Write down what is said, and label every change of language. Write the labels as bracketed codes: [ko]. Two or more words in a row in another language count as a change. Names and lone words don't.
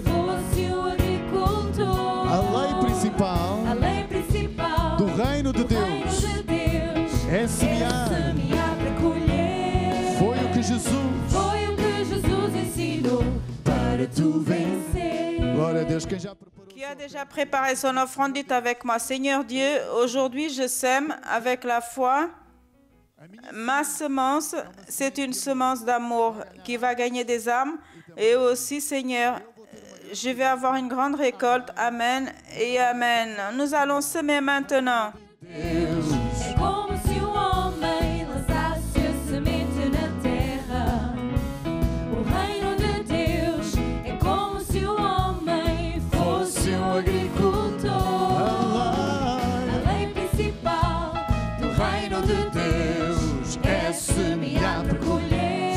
[pt] fosse o agricultor. A lei principal A lei principal do reino de do reino Deus de Deus é semear. semear para colher. Foi o que Jesus. Foi o que Jesus ensinou para tu vencer. Glória a Deus. Quem já preparou? [fr] Qui a déjà préparé son offrande, dites avec moi, Seigneur Dieu, aujourd'hui je sème avec la foi. Ma semence, c'est une semence d'amour qui va gagner des âmes. Et aussi, Seigneur, je vais avoir une grande récolte. Amen et Amen. Nous allons semer maintenant. [pt] É como se um homem lançasse a semente na terra. O reino de Deus é como se um homem fosse um agricultor. A lei principal do reino de Deus é semear para colher.